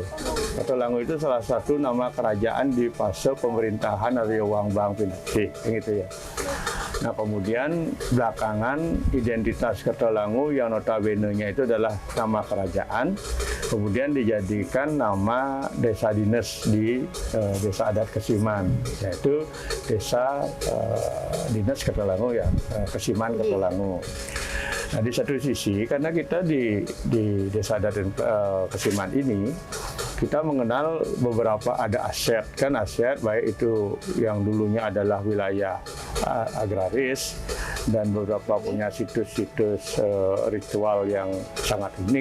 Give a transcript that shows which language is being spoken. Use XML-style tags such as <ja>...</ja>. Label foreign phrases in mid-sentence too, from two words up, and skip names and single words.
<id>Kertalangu itu salah satu nama kerajaan di fase pemerintahan Arya Wangbang Pinisi, gitu ya. Nah, kemudian belakangan identitas Kertalangu yang notabene-nya itu adalah nama kerajaan, kemudian dijadikan nama desa dinas di Desa Adat Kesiman, yaitu Desa Dinas Kertalangu ya, Kesiman Kertalangu. Nah, di satu sisi karena kita di Desa Adat Kesiman ini kita mengenal beberapa ada aset baik itu yang dulunya adalah wilayah agraris dan beberapa punya situs-situs ritual yang sangat unik.</id>